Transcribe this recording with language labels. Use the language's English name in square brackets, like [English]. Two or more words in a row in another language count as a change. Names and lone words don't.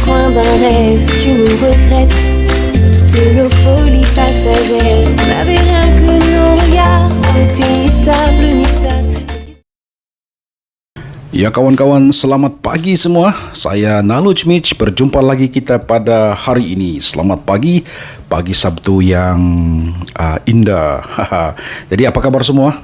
[French] fin d'un rêve. Si tu nous regrettes, toutes nos folies passagères, on n'avait rien que nos regards, on était ni stable ni sage. [Malay] Ya kawan-kawan, selamat pagi semua. Saya Naluj Mitch, berjumpa lagi kita pada hari ini. Selamat pagi, pagi Sabtu yang indah. Jadi apa kabar semua?